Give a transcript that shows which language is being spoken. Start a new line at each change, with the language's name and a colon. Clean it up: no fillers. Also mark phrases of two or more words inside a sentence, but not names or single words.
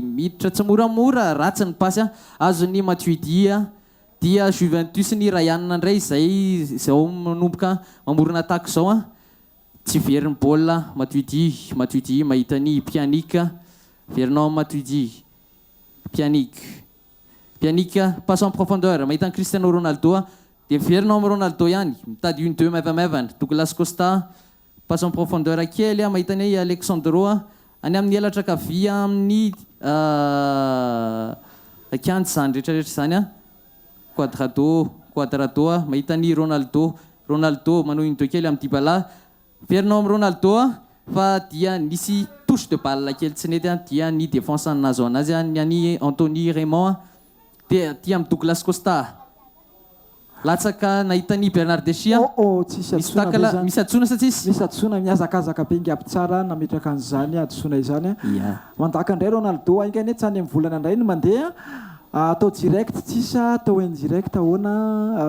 Malagasy: miditra tsy moramora ratsy ny pasy azony Matuidi dia Juventus ny Ryan ndray izay zao manomboka mamorona attaque zao tsy veriny baolina Matuidi mahita ny Pjanic Vernon Matuidi Pjanic
French: passe en profondeur
Malagasy: mahita ny Cristiano Ronaldo dia Vernon Ronaldo ihany mitady 1-2 maivamaivana Douglas Costa
French: passe en profondeur
Malagasy: kely mahita ny Alexandro any amin'ny elatra kavia amin'ny kiandy zany rehetrarehetra zany Quadrado mahita ny Ronaldo manao 1-2 kely amin'ny Dybala Vernon Ronaldo fa dia nisy
French: touche de balle
Malagasy: kely tsy nety dia ny défense nazo anazy ny Anthony Raymond dia amin'ny Douglas Costa latsaka nahita ny Bernard Deschia misy atsona sa tsisy misy atsona miazakazaka be ngiaby tsara nametraka an'izany atsona izany mandaka indray Ronaldo ingany tsy any amin'ny volana indray no mandeha atao direct tsisa atao indirect ahoana